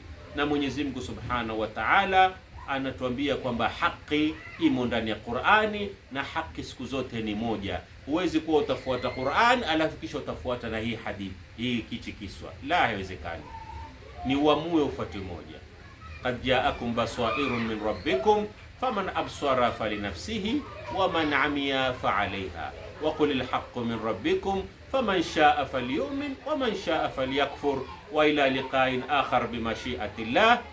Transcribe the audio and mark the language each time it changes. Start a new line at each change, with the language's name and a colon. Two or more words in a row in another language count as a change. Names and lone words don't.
Swahili: Na Mwenyezi Mungu
Arabic: سبحانه وتعالى
Swahili: anatuambia kwamba haki imo ndani ya Qur'ani, na haki siku zote ni moja. Huwezi kuwa utafuata Qur'an alafu kisha utafuata na hii hadithi hii kichi kiswa, la, haiwezekani. Ni uamue ufuate moja.
Arabic: قد جاءكم بصائر من ربكم فمن أبصر فلنفسه ومن عمي فعليها وقل الحق من ربكم فمن شاء فليؤمن ومن شاء فليكفر وإلى لقاء آخر بمشيئة الله.